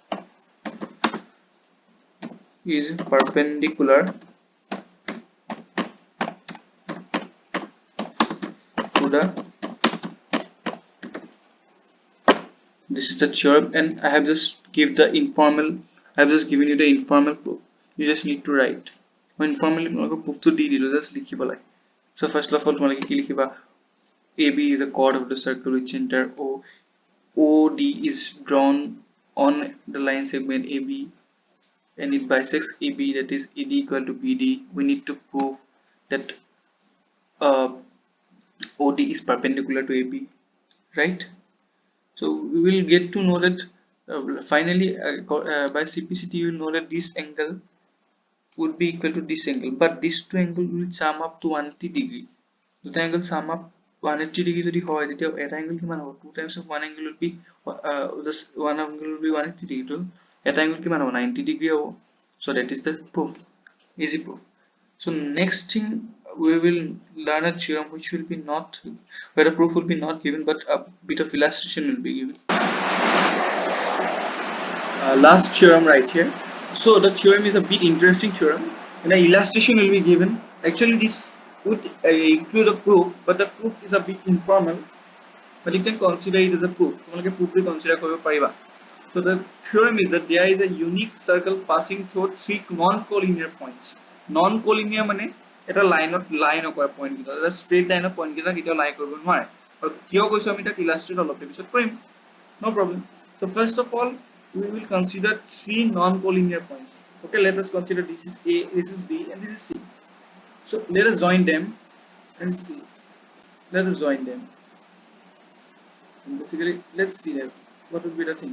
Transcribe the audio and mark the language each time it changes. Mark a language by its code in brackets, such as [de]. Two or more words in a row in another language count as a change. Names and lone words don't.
[en] is perpendicular to the this is the theorem, and I have just given you the informal proof. You just need to write. Informally proof to D just [as] লিখিব লাগে. [en] So first of all [as] তোমালোকে কি লিখিবা, [en] AB is a chord of the circle with center O. OD is drawn on the line segment AB, and it bisects AB, that is AD equal to BD. We need to prove that OD is perpendicular to AB, right? So we will get to know that finally by CPCT you will know that this angle would be equal to this angle, but these two angles will sum up to 180 degree. The angle sum up 180 degree [as] যদি হয় তেতিয়া এটা angle কিমান হ'ব? [en] 2 times of one angle will be this one angle will be 180 degree, to [as] এটা angle কিমান হ'ব? [en] 90 degree হ'ব. So that is the proof, easy proof. So next thing we will learn a theorem which will be not, where the proof will be not given but a bit of illustration will be given. Last theorem right here. So the theorem is a bit interesting theorem, and the illustration will be given. Actually this would include a proof, but the proof is a bit informal, but you can consider it as a proof. So the theorem is that there is a unique circle passing through 3 non-collinear points. [as] Non-collinear মানে এটা লাইনত লাইন অকৰা পইণ্ট কিটা, এটা [en] straight line point [as] কিটা কেতিয়াও লাইন কৰিব নোৱাৰে। আৰু কিয় কৈছো আমি তাক ইলাস্ট্ৰেট অলপ পিছত কৰিম, [en] no problem. So first of all we will consider 3 non-collinear points. Okay, let us consider this is A, this is B, and this is C. So let us join them and see. Let us join them. And basically let's see that what would be the thing.